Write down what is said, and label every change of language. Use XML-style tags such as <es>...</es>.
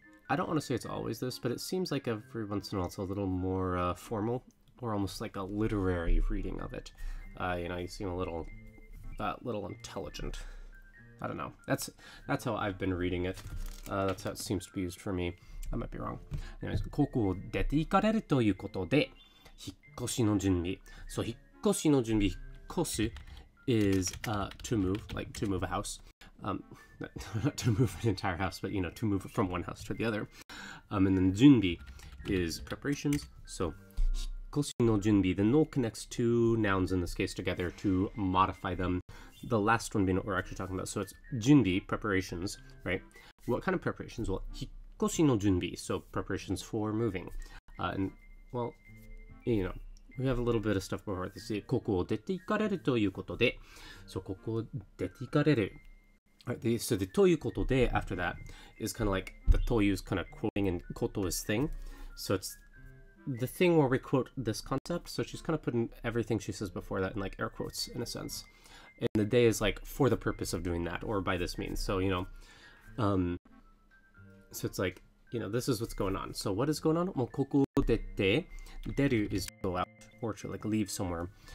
<en>I don't want to say it's always this, but it seems like every once in a while it's a little more formal, or almost like a literary reading of it. You seem a little intelligent. I don't know. That's how I've been reading it. That's how it seems to be used for me. I might be wrong.</en> <ja>Anyways, ここを出て行かれるということで、引っ越しの準備。</ja> <en>So</en> <ja>引っ越しの準備。</ja> <en>引っ越し is to move, like to move a house. Not to move an entire house, but to move from one house to the other. And then junbi is preparations. So hikoshi no junbi, the no connects two nouns in this case together to modify them. The last one being what we're actually talking about. So it's junbi, preparations, right? What kind of preparations? Well, hikoshi no junbi, so preparations for moving. And well, we have a little bit of stuff before this.</en> <ja>ここを出て行かれるということで、so ここを出て行かれる.</ja> <en>Right, so the ということで after that is kind of like the という is kind of quoting in koto is thing. So it's the thing where we quote this concept. So she's kind of putting everything she says before that in air quotes in a sense. And the day is for the purpose of doing that or by this means. So, so it's this is what's going on. So what is going on? Well,</en> <ja>ここを出て,</ja> <en>deru is to go out or to leave somewhere.</en>